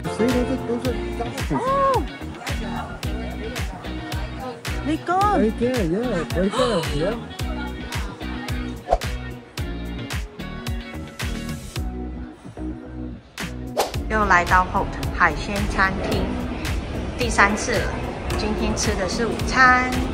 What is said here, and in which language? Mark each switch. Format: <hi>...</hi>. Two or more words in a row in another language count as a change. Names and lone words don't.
<en>See, those are dolphins. Oh! They gone. Right there, yeah, right there, yeah.</en> <zh>又來到 Holt 海鮮餐廳，第3次了。今天吃的是午餐。</zh>